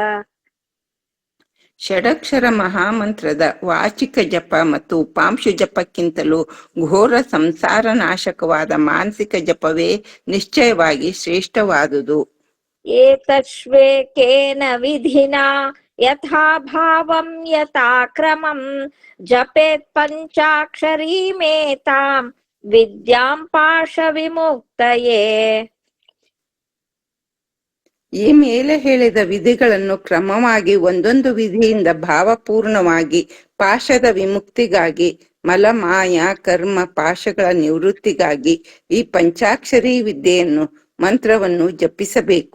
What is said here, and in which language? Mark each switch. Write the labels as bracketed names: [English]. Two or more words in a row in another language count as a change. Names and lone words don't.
[Kannada] ಷಡಕ್ಷರ ಮಹಾಮಂತ್ರದ ವಾಚಿಕ ಜಪ ಮತ್ತು ಉಪಾಂಶು ಜಪಕ್ಕಿಂತಲೂ ಘೋರ ಸಂಸಾರ ನಾಶಕವಾದ ಮಾನಸಿಕ ಜಪವೇ ನಿಶ್ಚಯವಾಗಿ ಶ್ರೇಷ್ಠವಾದುದು. [Sanskrit] ಏತಶ್ವೇಕೇನ ವಿಧಿನಾ ಯಥಾ ಭಾವಂ ಯಥಾ ಕ್ರಮಂ ಜಪೇತ್ ಪಂಚಾಕ್ಷರೀಮೇತಾಂ ವಿದ್ಯಾಂ ಪಾಶ ವಿಮುಕ್ತಯೇ. [Kannada] ಈ ಮೇಲೆ ಹೇಳಿದ ವಿಧಿಗಳನ್ನು ಕ್ರಮವಾಗಿ ಒಂದೊಂದು ವಿಧಿಯಿಂದ ಭಾವಪೂರ್ಣವಾಗಿ ಪಾಶದ ವಿಮುಕ್ತಿಗಾಗಿ, ಮಲ ಮಾಯ ಕರ್ಮ ಪಾಶಗಳ ನಿವೃತ್ತಿಗಾಗಿ ಈ ಪಂಚಾಕ್ಷರಿ ವಿದ್ಯೆಯನ್ನು ಮಂತ್ರವನ್ನು ಜಪಿಸಬೇಕು.